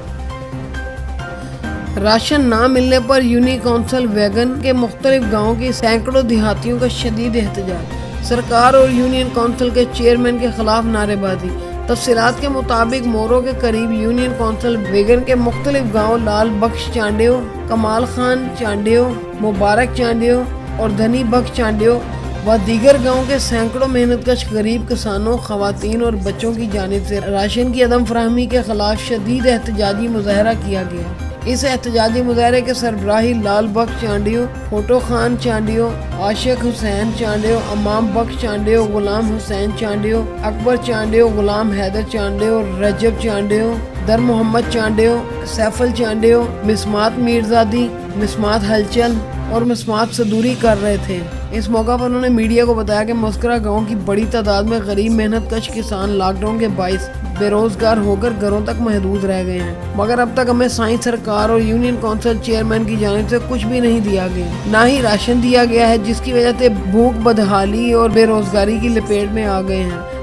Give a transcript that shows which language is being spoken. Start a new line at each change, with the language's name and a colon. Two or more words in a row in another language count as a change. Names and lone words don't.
Urdu: راشن نہ ملنے پر یونین کونسل ویگن کے مختلف گاؤں کی سینکڑوں دیہاتیوں کا شدید احتجاج، سرکار اور یونین کونسل کے چیئرمین کے خلاف نعرے بازی. تفصیلات کے مطابق مورو کے قریب یونین کونسل ویگن کے مختلف گاؤں لال بخش چانڈیو، کمال خان چانڈیو، مبارک چانڈیو اور دھنی بخش چانڈیو و دیگر گاؤں کے سینکڑوں محنت کش غریب کسانوں، خواتین اور بچوں کی جانب سے راشن کی عدم فراہمی کے خلاف شدید احتجاجی مظاہرہ کیا گیا. اس احتجاجی مظاہرے کے سربراہی لال بخش چانڈیو، فوٹو خان چانڈیو، عاشق حسین چانڈیو، امام بخش چانڈیو، غلام حسین چانڈیو، اکبر چانڈیو، غلام حیدر چانڈیو، رجب چانڈیو، در محمد چانڈیو، سیفل چانڈیو، مسمات میرزادی، مسمات ہلچل اور مسمات صدوری کر رہے تھے. اس موقع پر انہوں نے میڈیا کو بتایا کہ مسکرا گاؤں کی بڑی تعداد میں غریب محنت کش کسان لاک ڈاؤن کے باعث بے روزگار ہو کر گھروں تک محدود رہ گئے ہیں، مگر اب تک ہمیں سائی سرکار اور یونین کونسل چیئرمین کی جانب سے کچھ بھی نہیں دیا گیا، نہ ہی راشن دیا گیا ہے، جس کی وجہ سے بھوک، بدحالی اور بے روزگاری کی لپیٹ میں آ گئے ہیں.